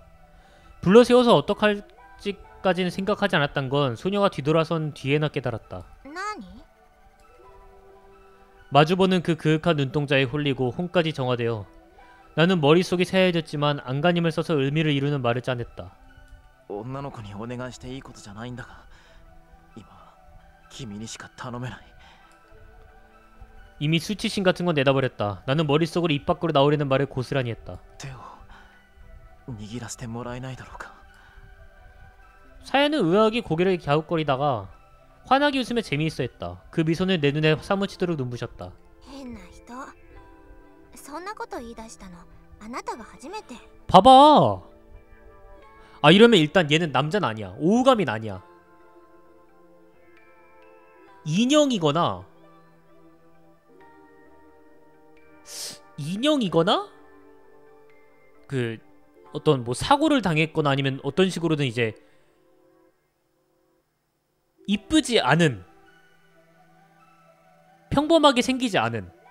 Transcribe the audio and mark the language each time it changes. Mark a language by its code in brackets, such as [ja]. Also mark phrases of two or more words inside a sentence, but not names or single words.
[ko] 불러세워서 어떡할지까지는 생각하지 않았던 건 소녀가 뒤돌아선 뒤에나 깨달았다. 마주보는 그 그윽한 눈동자에 홀리고 혼까지 정화되어 나는 머릿속이 새하얘졌지만 안간힘을 써서 의미를 이루는 말을 짜냈다. [ja] 女の子にお願いしていいことじゃないんだが、今は君にしか頼めない。 [ko] 이미 수치심 같은 건 내다버렸다. 나는 머릿속으로 입 밖으로 나오려는 말을 고스란히 했다. [ja] 手を握らせてもらえないだろうか。 [ko] 사야는 의아하게 고개를 갸웃거리다가 환하게 웃으며 재미있어 했다. 그 미소는 내 눈에 사무치도록 눈부셨다. [ja] 変な人。そんなこと言い出したのあなたが初めて。 [ko] 봐봐. 아 이러면 일단 얘는 남자는 아니야. 오우감인 아니야. 인형이거나 그 어떤 뭐 사고를 당했거나 아니면 어떤 식으로든 이제 이쁘지 않은, 평범하게 생기지 않은.